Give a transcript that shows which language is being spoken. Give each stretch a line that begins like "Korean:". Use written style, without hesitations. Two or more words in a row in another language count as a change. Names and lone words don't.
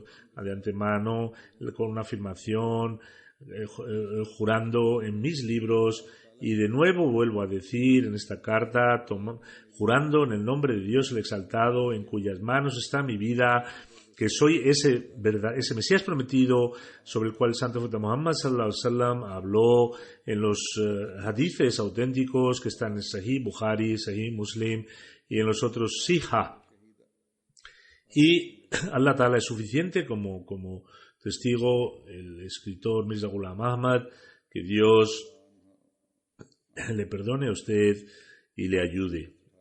Spanish: de antemano, con una afirmación, jurando en mis libros, y de nuevo vuelvo a decir en esta carta, jurando en el nombre de Dios el Exaltado, en cuyas manos está mi vida, que soy ese Mesías prometido sobre el cual el Santo Profeta Muhammad
Arabic: صلى الله عليه وسلم
Spanish: habló en los hadices auténticos que están en Sahih Bukhari, Sahih Muslim y en los otros Sihah. Y
Arabic: الله تعالى
Spanish: es suficiente como testigo, el escritor Mirza Ghulam Ahmad, que Dios le perdone a usted y le ayude.